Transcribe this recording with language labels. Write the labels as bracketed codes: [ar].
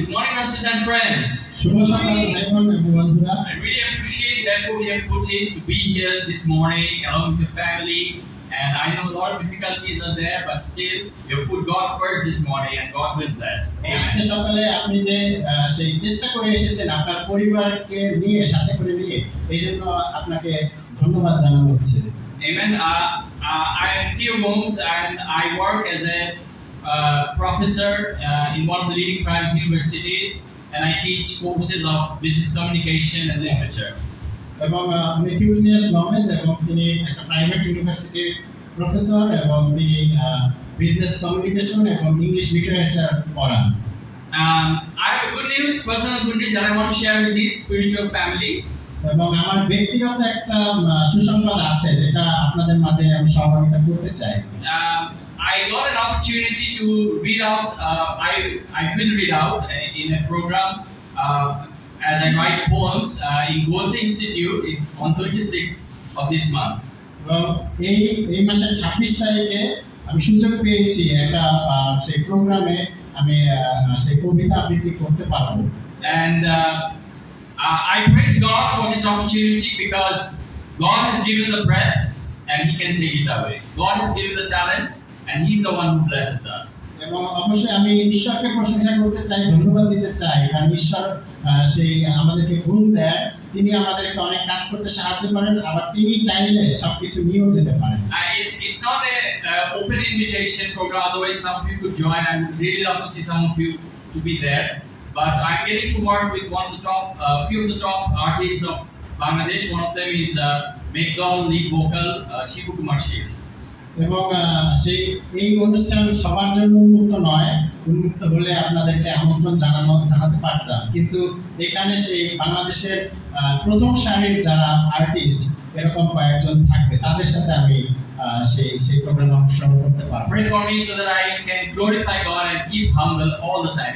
[en] Good morning, brothers and friends. [bn] শুভ সকাল ভাই বোন এবং বন্ধুরা [en] I really appreciate the effort you have put in to be here this morning along with your family. And I know a lot of difficulties are there, but still you put God first this morning, and God will bless. [bn] আজকে [en] Amen. [bn] সকালে আপনি যে সেই চেষ্টা করে এসেছেন আপনার পরিবারকে নিয়ে সাথে করে নিয়ে এইজন্য আপনাকে ধন্যবাদ জানানো হচ্ছে [en] Amen. I have few homes, and I work as a professor in one of the leading private universities, and I teach courses of business communication and literature. [bn] এবং মিথিউনিয়াস গমেজ এবং তিনি একটা প্রাইভেট ইউনিভার্সিটির প্রফেসর এবং তিনি বিজনেস কমিউনিকেশন এবং English literature পড়ান [en] I have a good news, personal good news that I want to share with this spiritual family. [bn] এবং আমার ব্যক্তিগত একটা সুসংবাদ আছে যেটা আপনাদের মাঝে আমি সহযোগিতা করতে চাই [en] I got an opportunity to read out. I will read out in a program as I write poems in Goethe Institute on 26th of this month. [bn] এবং এই মাসের 26 তারিখে আমি সুযোগ পেয়েছি একটা সেই প্রোগ্রামে আমি সেই কবিতা আবৃত্তি করতে পারবো [en] And I praise God for this opportunity because God has given the breath and He can take it away. God has given the talents and He's the one who blesses us. [bn] এবং অবশ্যই আমি ঈশ্বরকে প্রশংসা করতে চাই ধন্যবাদ দিতে চাই কারণ ঈশ্বর সেই আমাদেরকে গুণ দেন তিনি আমাদেরকে অনেক কাজ করতে সাহায্য করেন আবার তিনি চাইলে সবকিছু নিয়েও যেতে পারেন [en] It's not a open invitation program, otherwise some of you could join. I would really love to see some of you to be there. But I'm getting to work with one of the top, few of the top artists of Bangladesh. One of them is Megdal lead vocal Shibu Kumar Shil. [bn] এবং সেই এই অনুষ্ঠান সবার জন্য উন্মুক্ত নয় উন্মুক্ত হলে আপনাদেরকে আমন্ত্রণ জানাতে পারতাম কিন্তু এখানে সেই বাংলাদেশের প্রথম সারির যারা আর্টিস্ট এরকম কয়েকজন থাকবে তাদের সাথে আমি সেই প্রোগ্রামে অংশগ্রহণ করতে পারবো [en] Pray for me so that I can glorify God and keep humble all the time.